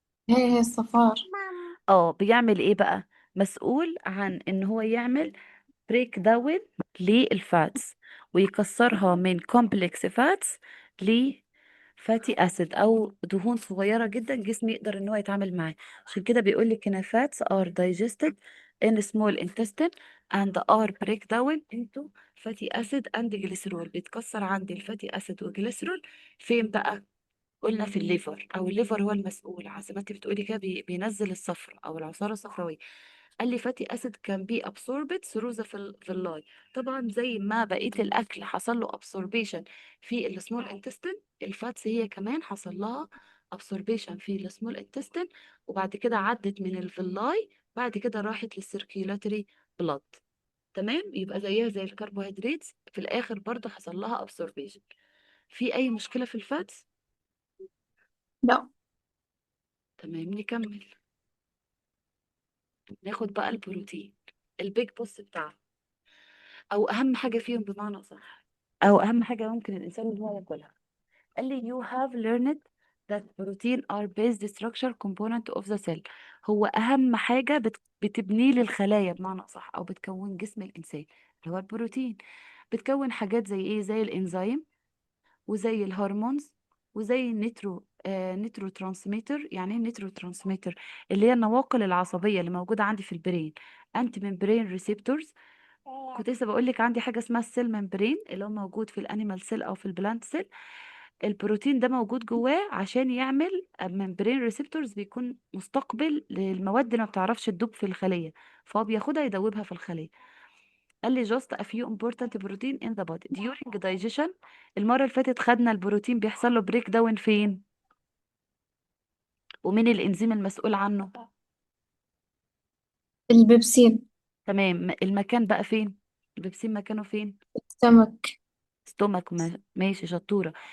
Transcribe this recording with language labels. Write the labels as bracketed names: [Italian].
[Arabic] هي الصفار. اه، بيعمل ايه بقى؟ مسؤول عن ان هو يعمل بريك داون للفاتس، ويكسرها من كومبلكس فاتس لفاتي اسيد او دهون صغيره جدا جسمي يقدر ان هو يتعامل معاه. عشان كده بيقول لك ان [English] Fats are digested in small intestine and are break down into fatty acid and glycerol. [Arabic] بيتكسر عندي الفاتي اسيد والجليسرول فين بقى؟ قلنا في الليفر، او الليفر هو المسؤول زي ما انت بتقولي كده، بينزل الصفر او العصاره الصفراويه. قال لي [English] Fatty acid can be absorbed through the villi. [Arabic] طبعا زي ما بقيه الاكل حصل له ابسوربيشن في السمول انتستين، الفاتس هي كمان حصل لها ابسوربيشن في السمول انتستين، وبعد كده عدت من الفيلاي، بعد كده راحت للسيركيولاتري بلاد. تمام، يبقى زيها زي الكربوهيدرات في الاخر برضه حصل لها ابسوربيشن. في اي مشكله في الفاتس؟ لا. تمام، نكمل. ناخد بقى البروتين، البيج بوس بتاعه، او اهم حاجه فيهم بمعنى صح، او اهم حاجه ممكن الانسان ان هو ياكلها. قال لي [English] you have learned that protein are base structure component of the cell. [Arabic] هو اهم حاجه بتبني لي الخلايا بمعنى صح، او بتكون جسم الانسان، اللي هو البروتين. بتكون حاجات زي ايه؟ زي الانزيم، وزي الهرمونز، وزي نيترو ترانسميتر. يعني ايه نيترو ترانسميتر؟ اللي هي النواقل العصبيه اللي موجوده عندي في البرين. انتي ممبرين ريسبتورز. كنت لسه بقول لك عندي حاجه اسمها السيل ممبرين اللي هو موجود في الانيمال سيل او في البلانت سيل. البروتين ده موجود جواه عشان يعمل ممبرين ريسبتورز، بيكون مستقبل للمواد اللي ما بتعرفش تدوب في الخليه، فهو بياخدها يدوبها في الخليه. قال لي [English] just a few important protein in the body during digestion. [Arabic] المرة اللي فاتت خدنا البروتين بيحصل له بريك داون فين، ومين الانزيم المسؤول عنه؟ البيبسين. تمام، المكان بقى فين؟ البيبسين مكانه فين؟ السمك. ستومك. ماشي، شطورة.